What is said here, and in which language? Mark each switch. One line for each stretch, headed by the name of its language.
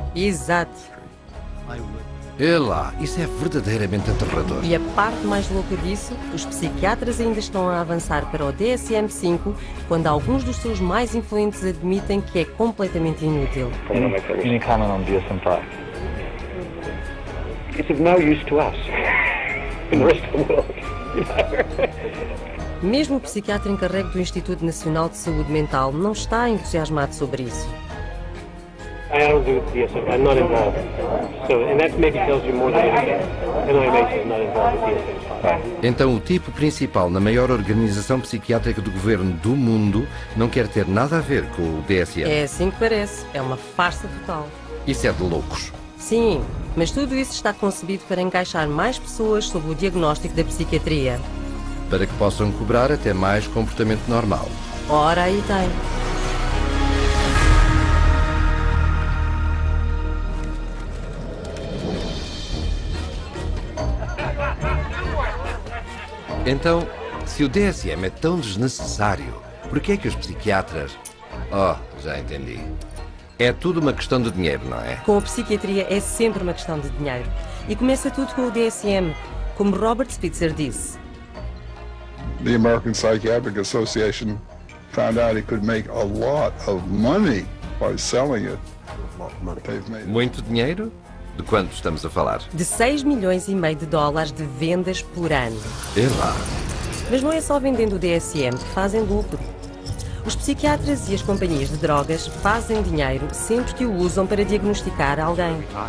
Portuguese: Exato. É lá, isso é verdadeiramente aterrador. E a parte mais louca disso, os psiquiatras ainda estão a avançar para o DSM-5 quando alguns dos seus mais influentes admitem que é completamente inútil.
English: Any comment on DSM-5? It's of no use to us in the rest of the world.
Portuguese: Mesmo o psiquiatra encarregue do Instituto Nacional de Saúde Mental não está entusiasmado sobre isso.
English: I don't do DSM. I'm not involved. So, and that maybe tells you more than anything. NIMH is not involved with DSM.
Portuguese: Então o tipo principal na maior organização psiquiátrica do governo do mundo não quer ter nada a ver com o DSM. É assim que parece. É uma farsa total. Isso é de loucos. Sim, mas tudo isso está concebido para encaixar mais pessoas sob o diagnóstico da psiquiatria. Para que possam cobrar até mais comportamento normal. Ora, aí tem. Então, se o DSM é tão desnecessário, por que é que os psiquiatras... Oh, já entendi. É tudo uma questão de dinheiro, não é? Com a psiquiatria é sempre uma questão de dinheiro. E começa tudo com o DSM, como Robert Spitzer disse.
English: The American Psychiatric Association found out it could make a lot of money by selling it.
Portuguese: Muito dinheiro? De quanto estamos a falar? De 6,5 milhões de dólares de vendas por ano. É lá. Mas não é só vendendo o DSM que fazem lucro. Os psiquiatras e as companhias de drogas fazem dinheiro sempre que o usam para diagnosticar alguém.